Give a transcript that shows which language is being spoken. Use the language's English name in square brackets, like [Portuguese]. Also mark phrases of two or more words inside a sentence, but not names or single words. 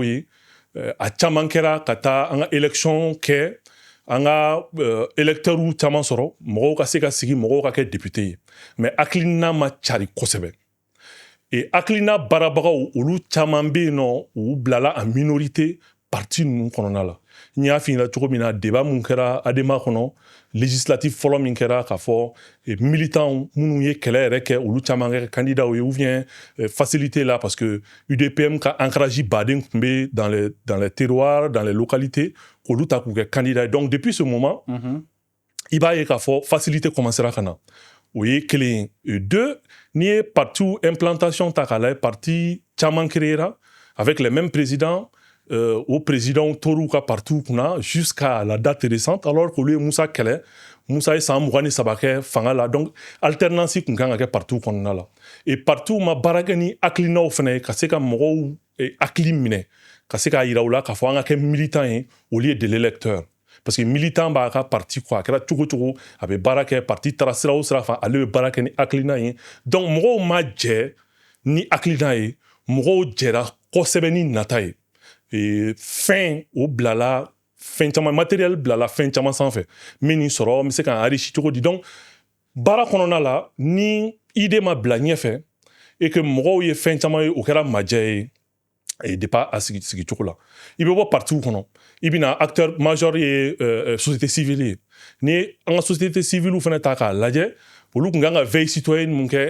[Bambara] ye a caman kɛra ka taa an ka élection kɛ an ka électeurs caman sɔrɔ mɔgɔw ka se ka sigi mɔgɔw ka kɛ député ye mais hakilina ma cari kosɛbɛ hakilina baarabagaw olu caman bɛ yen nɔ u bilala [French] en minorité [Bambara] parti ninnu kɔnɔna la n y'a f'i ɲɛna cogo min na débat mun kɛra ADEMA kɔnɔ législatif fɔlɔ min kɛra k'a fɔ militants minnu ye kɛlɛ yɛrɛ kɛ olu caman kɛ candidats ye [French] ou bien [Bambara] facilité la parce que UDPM ka ancrage baden tun bɛ [French] dans les terroirs dans les localités [Bambara] k'olu ta k'u kɛ candidats ye [French] donc depuis ce moment [Bambara] i b'a ye k'a fɔ facilité commencera ka na o ye kelen ye deux n'i ye parti implantation ta k'a lajɛ parti caman créera [French] avec les mêmes présidents au président [Bambara] tor'u ka parti kunna [French] jusqu'à la date récente alors [Bambara] qu'olu ye Musa kɛlɛ Musa ye san 23 kɛ fanga la donc alternance kun kan ka kɛ parti kɔnɔna la et parti ma baara kɛ ni hakilinaw fana ye ka se ka mɔgɔw hakili minɛ ka se k'a yira u la k'a fɔ an ka kɛ militant ye [French] au lieu de l'électeur parce que [Bambara] militant b'a ka parti quoi a kɛra cogo cogo a bɛ baara kɛ parti taara sira o sira fɛ ale bɛ baara kɛ ni hakilina ye donc mɔgɔw ma jɛ ni hakilina ye mɔgɔw jɛra kosɛbɛ ni nata ye fɛn o bilala fɛn caman matériel bilala fɛn caman sanfɛ min ni sɔrɔ n bɛ se k'an enrichi cogo di donc baara kɔnɔna la ni idée ma bila ɲɛfɛ et que mɔgɔw ye fɛn caman ye o kɛra majɛ ye depuis a sigi cogo la i bɛ bɔ partiw kɔnɔ i bɛna [French] acteur majeur [Bambara] ye [French] société civile [Bambara] ye ni an ka [French] société civile [Bambara] fana ta k'a lajɛ olu kun kan ka [French] veille citoyenne [Bambara] mun kɛ